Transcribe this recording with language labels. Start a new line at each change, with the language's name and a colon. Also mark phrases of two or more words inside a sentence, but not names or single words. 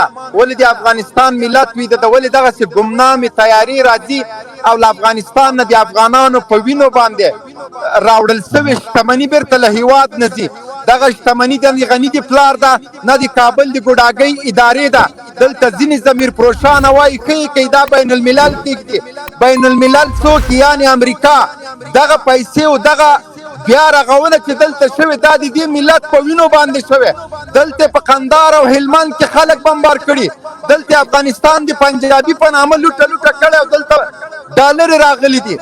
Pashto: ولې د افغانستان ملت ویده ده؟ ولې دغسې ګمنامې تیاري راځي او له افغانستان نه د افغانانو په وینو باندې راوړل سوې شتمني بیرته له هیواد نه ځي؟ دغه شتمني د غني د پلار ده، نه د کابل د ګوډاګۍ ادارې ده. دلته ځینې ضمیر پروشانه وایي کوي دا بین الملل کېږدي. بین الملل څوک؟ یعنې امریکا. دغه پیسې او دغه بیا رغونه چې دلته شوې دا د دې ملت په وینو باندې شوې. دلته په قندهار او هلمند کې خلک بمبار کړي، دلته افغانستان د پنجابي په نامه لوټه کړی او دلته ډالر راغلي دي.